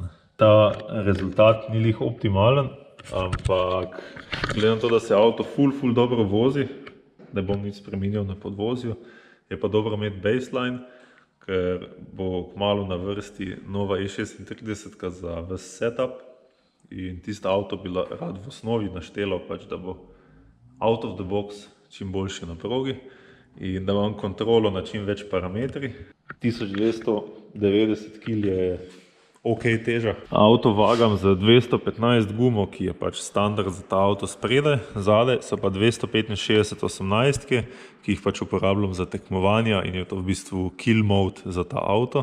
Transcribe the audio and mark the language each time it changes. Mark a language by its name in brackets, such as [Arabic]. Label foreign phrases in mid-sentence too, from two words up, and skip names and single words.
[Slovenian] Ta rezultat ni lih optimalen, ampak glede na to, da se avto ful dobro vozi, ne bom nič spremenil na podvozju, je pa dobro imeti baseline, ker bo kmalu na vrsti nova E36 za ves setup in tisto avto bi rad v osnovi naštelal, pač, da bo [English] out of the box [Slovenian] čim boljši na progi in da imam kontrolo na čim več parametri. 1290 kg je ok teža. Avto vagam z 215 gumo, ki je pač standard za ta avto spredaj, zadaj so pa 265 18-ke, ki jih pač uporabljam za tekmovanja in je to v bistvu [English] kill mode [Slovenian] za ta avto.